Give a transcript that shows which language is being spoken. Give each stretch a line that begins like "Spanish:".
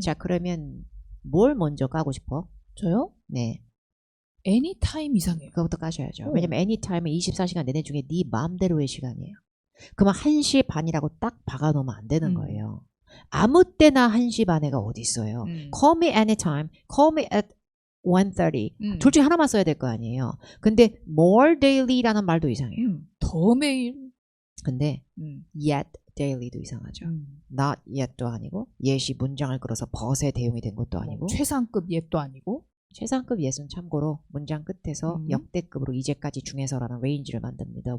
Korean: 자, 그러면 뭘 먼저 까고 싶어? 저요? 네. anytime 이상해요. 그거부터 까셔야죠. 왜냐면 anytime은 24시간 내내 중에 네 마음대로의 시간이에요. 그러면 1시 반이라고 딱 박아놓으면 안 되는 거예요. 아무 때나 1시 반에가 어디 있어요.
English: Call me anytime, call me at 1:30.
Korean: 둘 중에 하나만 써야 될 거 아니에요. 근데 more daily라는 말도 이상해요. 더 매일. 근데 yet daily도 이상하죠. not yet도 아니고 yet이 문장을 끌어서 but에 대용이 된 것도 아니고 최상급 옛도 아니고. 최상급 yet은 참고로 문장 끝에서 역대급으로 이제까지 중에서라는 레인지를 만듭니다.